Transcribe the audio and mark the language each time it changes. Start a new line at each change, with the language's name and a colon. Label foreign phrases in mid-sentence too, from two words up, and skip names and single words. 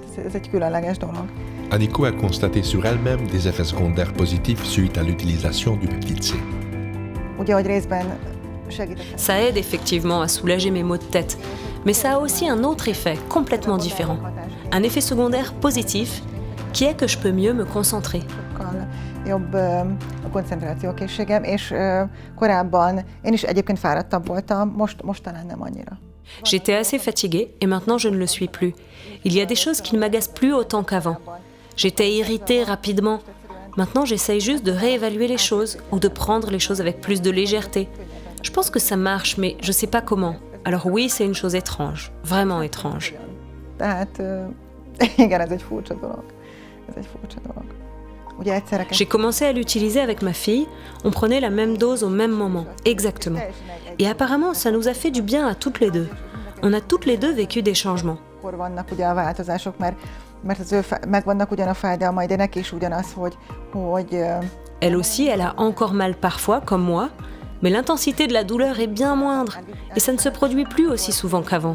French: Aniko a constaté sur elle-même des effets secondaires positifs suite à l'utilisation du peptide C. Ça aide effectivement à soulager mes maux de tête, mais ça a aussi un autre effet complètement différent. Un effet secondaire positif qui est que je peux mieux me concentrer.
Hungarian: Jobb a koncentrációkészségem, és korábban én is egyébként fáradtabb voltam, most talán nem annyira.
French: J'étais assez fatiguée et maintenant je ne le suis plus. Il y a des choses qui ne m'agacent plus autant qu'avant. J'étais irritée rapidement. Maintenant j'essaye juste de réévaluer les choses ou de prendre les choses avec plus de légèreté. Je pense que ça marche, mais je ne sais pas comment. Alors oui, c'est une chose étrange, vraiment étrange.
Hungarian: Tehát igen, ez egy furcsa dolog.
French: J'ai commencé à l'utiliser avec ma fille, on prenait la même dose au même moment, exactement. Et apparemment, ça nous a fait du bien à toutes les deux. On a toutes les deux vécu des changements. Elle aussi, elle a encore mal parfois, comme moi, mais l'intensité de la douleur est bien moindre, et ça ne se produit plus aussi souvent qu'avant.